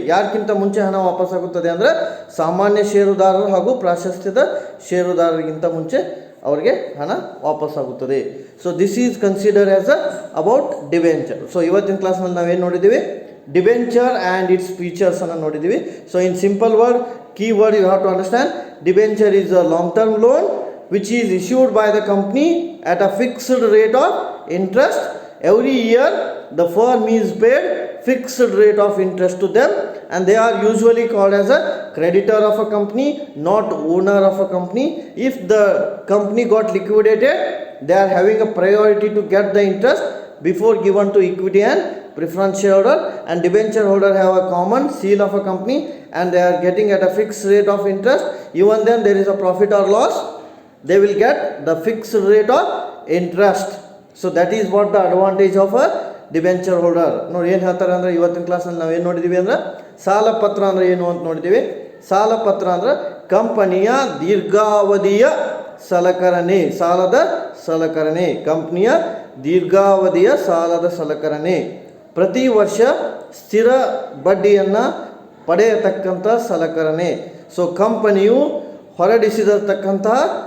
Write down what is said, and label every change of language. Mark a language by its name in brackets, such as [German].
[Kannada] ಯಾರಕ್ಕಿಂತ ಮುಂಚೆ ಹಣ ವಾಪಸ್ಸಾಗುತ್ತದೆ ಅಂದರೆ ಸಾಮಾನ್ಯ ಷೇರುದಾರರು ಹಾಗೂ ಪ್ರಾಶಸ್ತ್ಯದ ಷೇರುದಾರರಿಗಿಂತ ಮುಂಚೆ ಅವರಿಗೆ ಹಣ ವಾಪಸ್ಸಾಗುತ್ತದೆ. [English] So this is consider as about debenture. So [Kannada] ಇವತ್ತಿನ ಕ್ಲಾಸ್ನಲ್ಲಿ ನಾವೇನು ನೋಡಿದ್ದೀವಿ? [English] debenture and its features [Kannada] ಅನ್ನು ನೋಡಿದ್ದೀವಿ. [English] So in simple word, key word you have to understand. Debenture is a long term loan which is issued by the company at a fixed rate of interest. Every year the firm is paid fixed rate of interest to them, and they are usually called as a creditor of a company, not owner of a company. If the company got liquidated, they are having a priority to get the interest before given to equity and preference shareholder, and debenture holder have a common seal of a company and they are getting at a fixed rate of interest. Even then there is a profit or loss, they will get the fixed rate of interest. So that is what the advantage of a debenture holder. [Kannada] ನೋಡಿ ಏನು ಹೇಳ್ತಾರೆ ಅಂದರೆ, ಇವತ್ತಿನ ಕ್ಲಾಸ್ನಲ್ಲಿ ನಾವು ಏನು ನೋಡಿದ್ದೀವಿ ಅಂದರೆ, ಸಾಲಪತ್ರ ಅಂದರೆ ಏನು ಅಂತ ನೋಡಿದ್ದೀವಿ. ಸಾಲಪತ್ರ ಅಂದರೆ ಕಂಪನಿಯ ದೀರ್ಘಾವಧಿಯ ಸಲಕರಣೆ, ಸಾಲದ ಸಲಕರಣೆ. ಕಂಪನಿಯ ದೀರ್ಘಾವಧಿಯ ಸಾಲದ ಸಲಕರಣೆ. ಪ್ರತಿ ವರ್ಷ ಸ್ಥಿರ ಬಡ್ಡಿಯನ್ನು ಪಡೆಯತಕ್ಕಂಥ ಸಲಕರಣೆ. ಸೊ ಕಂಪನಿಯು ಹೊರಡಿಸಿರತಕ್ಕಂತಹ